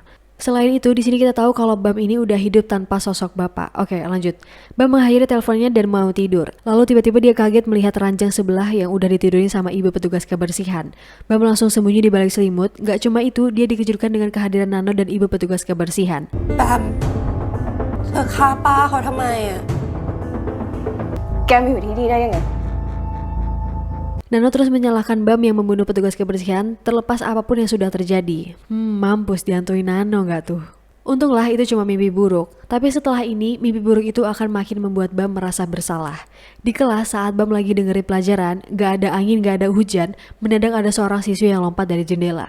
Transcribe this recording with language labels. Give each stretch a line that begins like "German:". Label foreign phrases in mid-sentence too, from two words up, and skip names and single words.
Indonesian: Selain itu, di sini kita tahu kalau Bam ini udah hidup tanpa sosok bapak. Oke, lanjut. Bam mengakhiri teleponnya dan mau tidur. Lalu tiba-tiba dia kaget melihat ranjang sebelah yang udah ditidurin sama ibu petugas kebersihan. Bam langsung sembunyi di balik selimut. Gak cuma itu, dia dikejutkan dengan kehadiran Nano dan ibu petugas kebersihan.
Thai: แบมเธอฆ่าป้าเขาทำไมอ่ะ แกมาอยู่ที่นี่ได้ยังไง
Indonesian: Nano terus menyalahkan Bam yang membunuh petugas kebersihan terlepas apapun yang sudah terjadi. Mampus dihantui Nano gak tuh? Untunglah itu cuma mimpi buruk. Tapi setelah ini, mimpi buruk itu akan makin membuat Bam merasa bersalah. Di kelas saat Bam lagi dengerin pelajaran, gak ada angin, gak ada hujan, mendadak ada seorang siswi yang lompat dari jendela.